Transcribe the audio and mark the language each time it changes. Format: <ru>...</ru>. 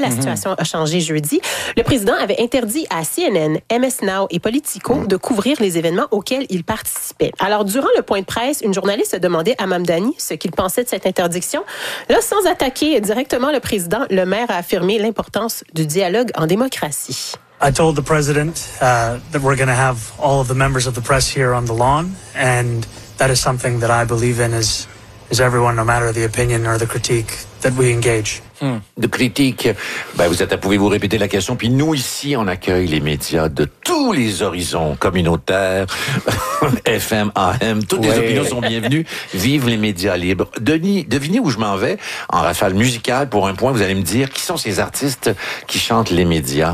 <fr>La situation a changé jeudi. Le président avait interdit à CNN, MS Now et Politico de couvrir les événements auxquels il participait. Alors, durant le point de presse, une journaliste a demandé à Mamdani ce qu'il pensait de cette interdiction. Là, sans attaquer directement le président, le maire a affirmé l'importance du dialogue en démocratie.</fr> <en>I told the president that we're going to have all of the members of the press here on the lawn, and that is something that I believe in as everyone, no matter the opinion or the critique that we engage.</en> <fr>De critique, ben vous êtes à pouvez-vous répéter la question? Puis nous ici, on accueille les médias de tous les horizons communautaires, FM, AM, toutes les opinions sont bienvenues. Vive les médias libres. Denis, devinez où je m'en vais en rafale musicale pour un point. Vous allez me dire qui sont ces artistes qui chantent les médias?</fr>